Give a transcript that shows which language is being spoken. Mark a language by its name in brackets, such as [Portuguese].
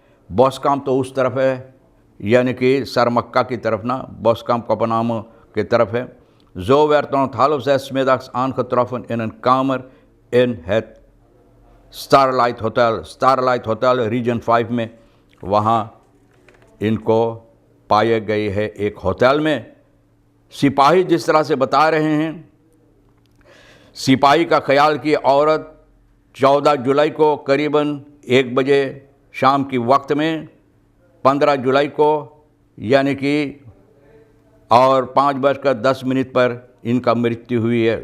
[Hindi] बॉसकाम तो उस तरफ है, यानी कि सरमक्का की तरफ ना, बॉसकाम कोपनामो की तरफ है। [Dutch] Zo werd rond 5:30 middags aangetroffen in een kamer in het Starlight Hotel [Hindi] reason 5 में। वहाँ इनको पाए गए हैं एक होटल में। सिपाही जिस तरह से बता रहे हैं, सिपाही का ख्याल कि औरत 14 जुलाई को करीबन 1 बजे शाम की वक्त में, 15 जुलाई को यानी कि और 5:10 पर इनका मृत्यु हुई है।